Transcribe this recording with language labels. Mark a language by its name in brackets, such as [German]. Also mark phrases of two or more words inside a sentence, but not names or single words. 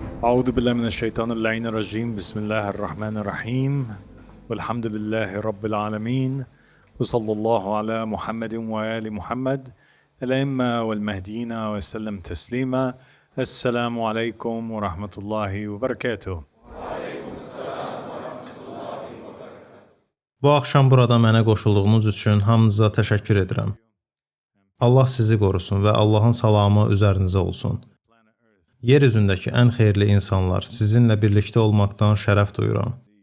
[Arabic] أعوذ بالله من الشيطان اللعين الرجيم بسم الله الرحمن الرحيم والحمد لله رب العالمين وصلى الله على محمد وآل محمد الأئمة والمهديين وسلم تسليما. السلام عليكم ورحمة الله وبركاته. [Azerbaijani] Bu axşam burada mənə qoşulduğunuz üçün hamınıza təşəkkür edirəm. Allah sizi qorusun və Allahın salamı üzərinizə olsun. Yer üzündəki ən xeyirli insanlar sizinlə birlikdə olmaqdan şərəf duyuram.